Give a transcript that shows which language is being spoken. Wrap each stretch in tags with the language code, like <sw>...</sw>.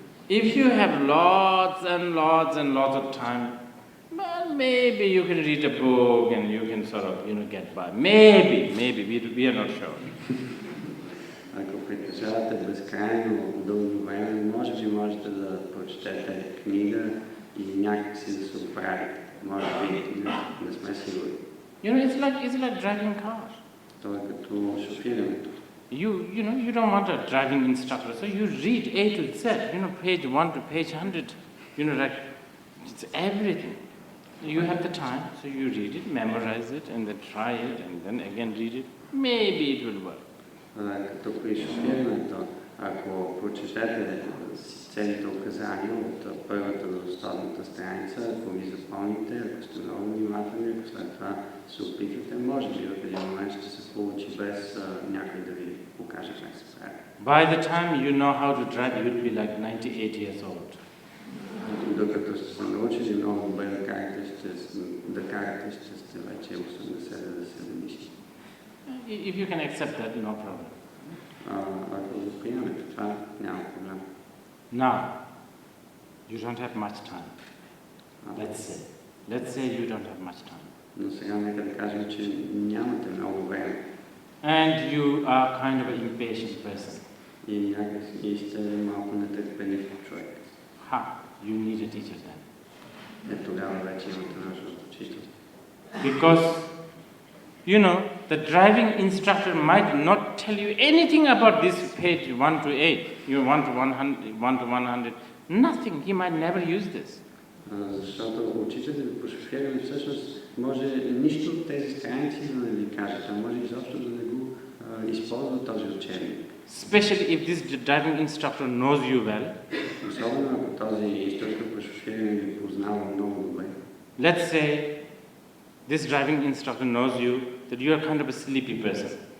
<en>If you have lots and lots of time, well, maybe you can read a book and you can sort of, get by. Maybe, we are not sure.</en> <bg>Ако притежавате безкрайно дълго време, може би можете да прочетете книга и някакси да се оправите. Може би не сме сигурни.</bg> <en>It's like driving cars.</en> <bg>Това е като шофирането.</bg> <en>You don't want a driving instructor, so you read A to Z, page 1 to page 100, like, it's everything. You have the time, so you read it, memorize it, and then try it, and then again read it. Maybe it will work.</en> <bg>Като при шофирането, ако прочетете целите указания от първата до последната страница, ако ви запомните, ако сте много внимателни, ако след това се опитате, може би в един момент ще се получи без някой да ви покаже как се прави.</bg> <en>By the time you know how to drive, you'll be like 98 years old.</en> <bg>Докато сте се научили много добре да карате, ще сте вече 80-70.</bg> <en>If you can accept that, no problem.</en> <bg>Ако го приемете това, няма проблем.</bg> <en>Now, you don't have much time. Let's say you don't have much time.</en> <bg>Но сега нека да кажем, че нямате много време.</bg> <en>And you are kind of an impatient person.</en> <bg>И някак сте малко нетърпелив човек.</bg> <en>You need a teacher then.</en> <bg>Тогава вече имате нужда от учител.</bg> <en>Because, you know, the driving instructor might not tell you anything about this page 1 to 8, you 1 to 100, nothing. He might never use this.</en> <bg>Защото учителят по шофиране всъщност може нищо от тези страници да не ви каже. Той може изобщо да не го използва този учебник.</bg> <en>Especially if this driving instructor knows you well.</en> <bg>Особено ако този инструктор по шофиране ви познава много добре.</bg> <en>Let's say this driving instructor knows you that you are kind of a sleepy person.</en>